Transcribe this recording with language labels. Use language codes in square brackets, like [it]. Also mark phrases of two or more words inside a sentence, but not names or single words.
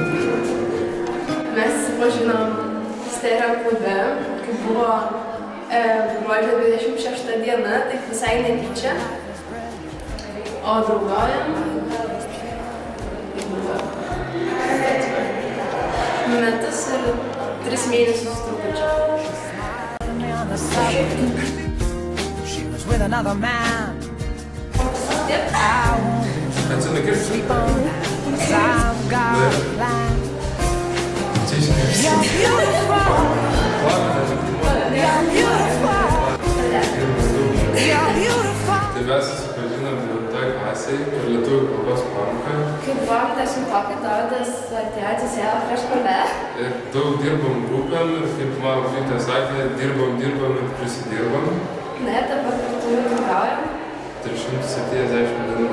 [lt] Mes susipažinom stereo klube, kai buvo gruodžio 26 diena, taip visai netyčia. O draugaujam metus ir 3 mėnesius trupučiu. [en] She was with another man. [lt] Taip. Atsinu kirpsi. [en] I've got a plan. [lt] Čia iškirpsi. [en] You're beautiful. You're beautiful. You're beautiful. [lt] Tai mes susipažinom 9 klasėje per lietuvių kalbos pamoką. Kai buvom 10-okai, Dovydas atėjo atsisėdo prieš mane. Ir daug dirbom grupėm ir kaip mano mokytoja sakė, dirbom ir prisidirbom. Na ir dabar kartu draugaujam. 370 dienų.